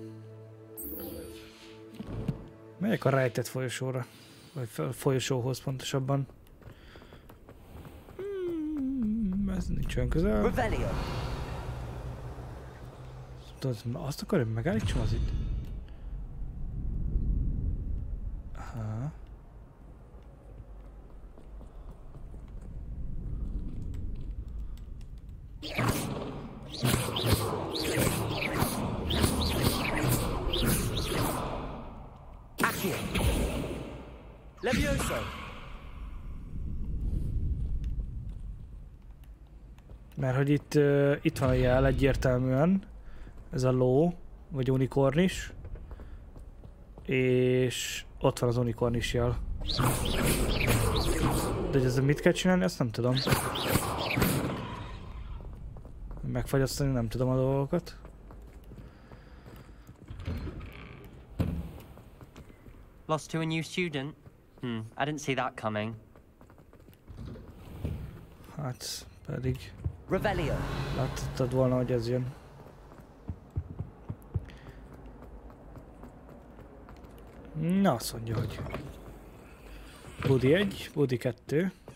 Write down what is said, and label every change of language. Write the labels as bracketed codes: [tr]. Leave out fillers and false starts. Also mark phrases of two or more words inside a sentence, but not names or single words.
[hu] Megyek a rejtett folyosóra, vagy folyosóhoz pontosabban. Ez nincs olyan közel. Azt akarom, megállítsam az itt. Aha. Accio. Levioso. Mert hogy itt van a jel egyértelműen, ez a ló, vagy unikornis, és ott van az unikornis jel. De hogy ezzel mit kell csinálni, ezt nem tudom. Megfagyasztani nem tudom a dolgokat. [en] Lost to a new student? I didn't see that coming. [hu] Hát pedig... Revelio. Láttad volna, hogy ez jön. Na, azt mondja, hogy... Budi 1, Budi 2.